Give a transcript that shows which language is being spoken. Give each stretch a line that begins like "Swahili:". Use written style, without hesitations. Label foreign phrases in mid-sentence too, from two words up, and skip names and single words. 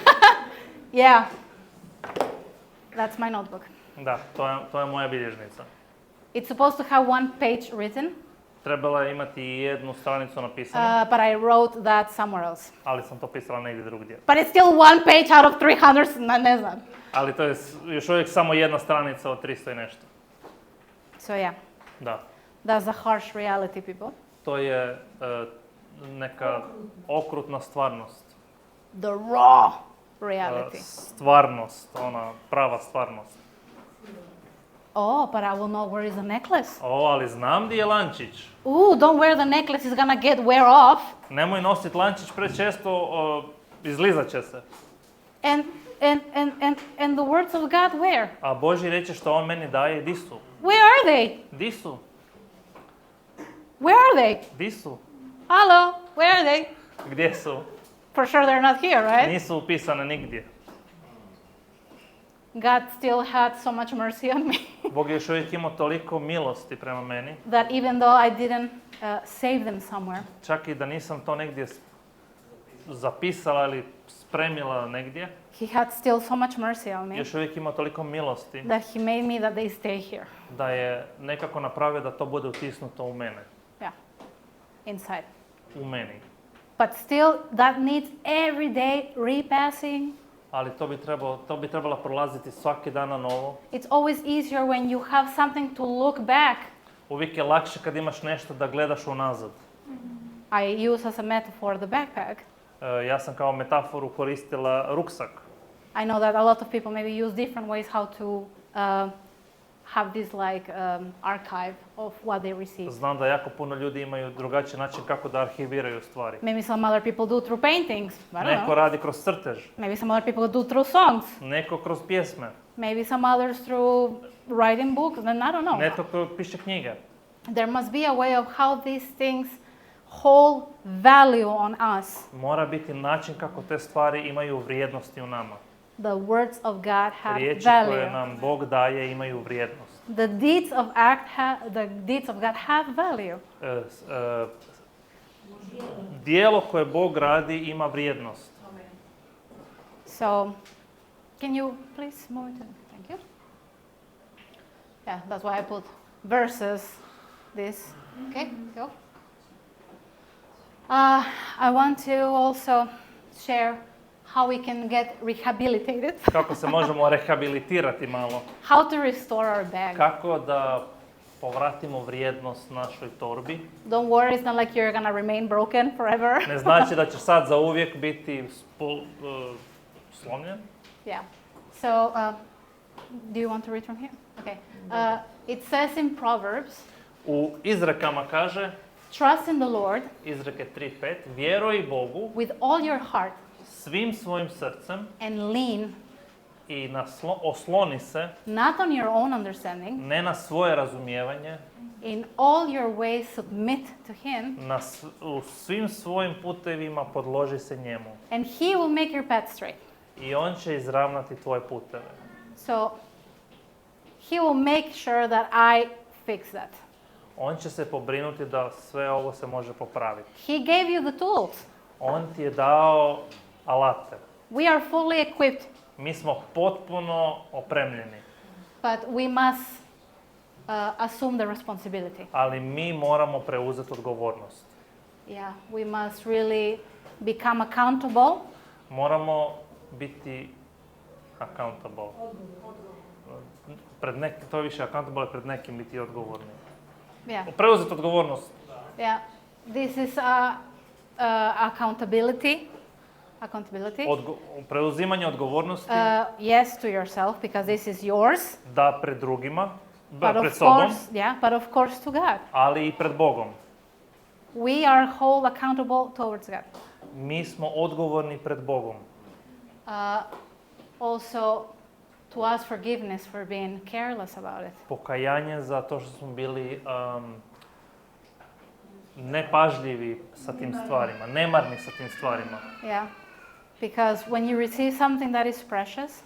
English: Yeah. That's my notebook.
Croatian: Da, to je moja bilježnica.
English: It's supposed to have 1 page written,
Croatian: Trebala je imati jednu stranicu napisanu,
English: but I wrote that somewhere else.
Croatian: ali sam to pisala negdje drugdje.
English: But it's still 1 page out of 300,
Croatian: ne znam. Ali to je još uvijek samo jedna stranica od 300 i nešto.
English: So yeah,
Croatian: Da.
English: that's the harsh reality, people.
Croatian: To je neka okrutna stvarnost.
English: The raw reality.
Croatian: Stvarnost, ona prava stvarnost.
English: Oh, but I will know where is the necklace.
Croatian: Ali znam gdje je lančić.
English: Don't wear the necklace, it's gonna get wear off.
Croatian: Nemoj nositi lančić prečesto, izlizat će se.
English: And the words of God where?
Croatian: A Božji reče što on meni daje, di su?
English: Where are they?
Croatian: Di su?
English: Where are they?
Croatian: Di su?
English: Hello, where are they?
Croatian: Gdje su?
English: For sure they're not here, right?
Croatian: Nisu upisane nigdje.
English: God still had so much mercy on me
Croatian: Bog je još uvijek imao toliko milosti prema meni,
English: that even though I didn't save them somewhere,
Croatian: čak i da nisam to negdje zapisala ili spremila negdje,
English: He had still so much mercy on me
Croatian: još uvijek ima toliko milosti
English: that He made me that they stay here.
Croatian: da je nekako napravio da to bude utisnuto u mene,
English: Yeah, inside.
Croatian: u meni.
English: But still, that needs every day repassing.
Croatian: Ali to bi trebalo prolaziti svaki dan na novo.
English: It's always easier when you have something to look back.
Croatian: Uvijek je lakše kad imaš nešto da gledaš unazad.
English: I use as a metaphor the backpack.
Croatian: Ja sam kao metaforu koristila ruksak.
English: I know that a lot of people maybe use different ways how to have this like archive of what they receive.
Croatian: Znam da jako puno ljudi imaju drugačiji način kako da arhiviraju stvari.
English: Maybe some other people do through paintings. I don't
Croatian: Neko
English: know.
Croatian: radi kroz crtež,
English: Maybe some other people do through songs.
Croatian: neko kroz pjesme,
English: Maybe some others through writing books. Then I don't know.
Croatian: neko piše knjige.
English: There must be a way of how these things hold value on us.
Croatian: Mora biti način kako te stvari imaju vrijednosti u nama.
English: The words of God have
Croatian: Riječi koje
English: value.
Croatian: nam Bog daje imaju vrijednost.
English: The deeds of God have value.
Croatian: Dijelo koje Bog radi ima vrijednost.
English: So, can you please move it? Thank you. Yeah, that's why I put verses. This. Okay, go. I want to also share how we can get rehabilitated.
Croatian: Kako se možemo rehabilitirati malo.
English: How to restore our bag.
Croatian: Kako da povratimo vrijednost našoj torbi.
English: Don't worry, it's not like you're gonna remain broken forever.
Croatian: Ne znači da će sad za uvijek biti slomljen.
English: Yeah. So, do you want to read from here? Okay. It says in Proverbs,
Croatian: U izrekama kaže,
English: trust in the Lord
Croatian: izreke 3.5, vjeruj Bogu
English: with all your heart
Croatian: svim svojim srcem
English: and lean
Croatian: i osloni se
English: not on your own understanding.
Croatian: ne na svoje razumijevanje,
English: In all your ways submit to Him,
Croatian: u svim svojim putevima podloži se njemu.
English: and He will make your path straight.
Croatian: I on će izravnati tvoje puteve.
English: So, He will make sure that I fix that.
Croatian: On će se pobrinuti da sve ovo se može popraviti.
English: He gave you the tools.
Croatian: On ti je dao alate.
English: We are fully equipped,
Croatian: Mi smo potpuno opremljeni,
English: but we must assume the responsibility.
Croatian: ali mi moramo preuzeti odgovornost.
English: Yeah, we must really become accountable.
Croatian: Moramo biti accountable. To je više accountable, pred nekim biti odgovorni.
English: Yeah,
Croatian: Preuzeti odgovornost.
English: yeah. This is accountability.
Croatian: Preuzimanje odgovornosti,
English: Yes, to yourself, because this is yours.
Croatian: da pred drugima,
English: But
Croatian: pred
English: of
Croatian: sobom,
English: course, yeah, but of course to God.
Croatian: ali i pred Bogom.
English: We are whole accountable towards God.
Croatian: Mi smo odgovorni pred Bogom.
English: Also, to ask forgiveness for being careless about it.
Croatian: Pokajanje za to što smo bili nepažljivi sa tim stvarima, nemarni sa tim stvarima.
English: Yeah, because when you receive something that is precious,